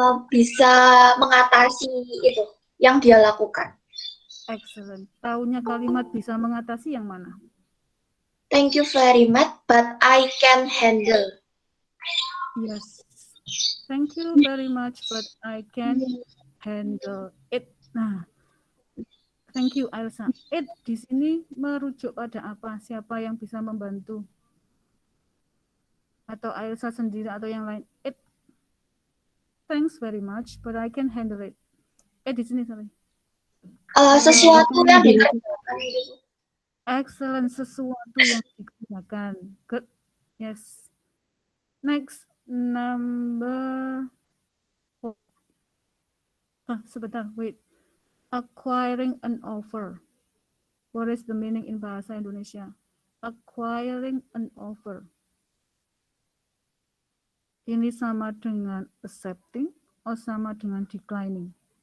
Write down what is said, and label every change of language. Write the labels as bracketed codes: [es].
[id] bisa mengatasi itu yang dia lakukan. [en] Excellent. [id] Tahunya kalimat bisa mengatasi yang mana? [en] Thank you very much, but I can handle. Yes. Thank you very much, but I can handle it. [id] Nah, [en] thank you, [id] Ailsa. It di sini merujuk pada apa? Siapa yang bisa membantu? Atau Ailsa sendiri atau yang lain? [en] It. Thanks very much, but I can handle it. [id] Di sini sorry. Sesuatu yang dikerjakan gitu. [en] Excellent, [id] sesuatu yang dikerjakan. [en] Good. Yes. Next, number 4. [id] Sebentar, [en] wait. Acquiring an offer. What is the meaning in bahasa Indonesia? Acquiring an offer. [id] Ini sama dengan accepting atau sama dengan declining?